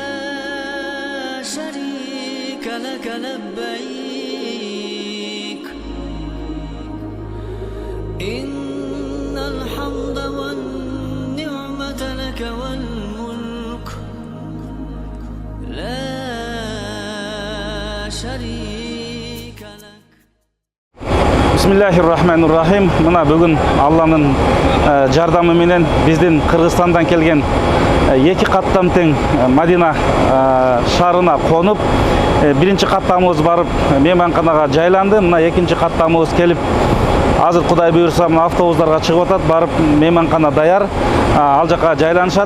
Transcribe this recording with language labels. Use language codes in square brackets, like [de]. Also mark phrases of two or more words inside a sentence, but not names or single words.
[ar] شريك لك لبيك إن الحمد والنعمة لك والملك لا شريك لك. بسم الله الرحمن الرحيم. [ky] Мына бүгүн Аллахтын жардамы менен биздин Кыргызстандан келген эки каттам тең Мадина шаарына конуп, биринчи каттамыбыз барып мейманканага жайланды. Мына экинчи каттамыбыз келип, азыр Кудай буйрса мына автобустарга чыгып атат, барып мейманкана даяр, ал жака жайланышат.